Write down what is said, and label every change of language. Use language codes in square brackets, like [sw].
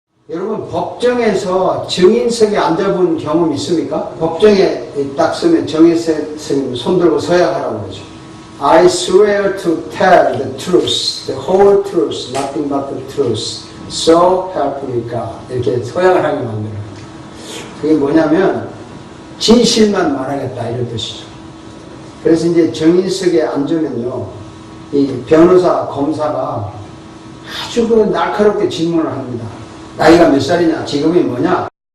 [ko] 여러분, 법정에서 증인석에 앉아본 경험 있습니까? 법정에 딱 서면 정인석님 손 들고 서야 하라고 그러죠. [en] I swear to tell the truth, the whole truth, nothing but the truth. So help me God. [ko] 이렇게 서약을 하게 만들어요. 그게 뭐냐면 진실만 말하겠다 이런 뜻이죠. 그래서 이제 정인석에 앉으면요, 이 변호사, 검사가 아주 그 날카롭게 질문을 합니다. 나이가 몇 살이냐? 직업이 뭐냐?